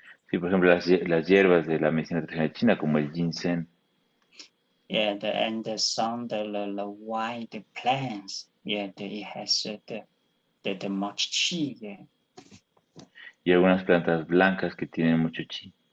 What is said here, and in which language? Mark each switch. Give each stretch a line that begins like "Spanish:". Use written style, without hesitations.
Spanish: Sí, por ejemplo, las hierbas de la medicina tradicional china, como el ginseng.
English: Yeah, and some the white plants. Yeah, it has the much chi. Yeah.
Spanish: Y algunas plantas blancas que tienen mucho chi.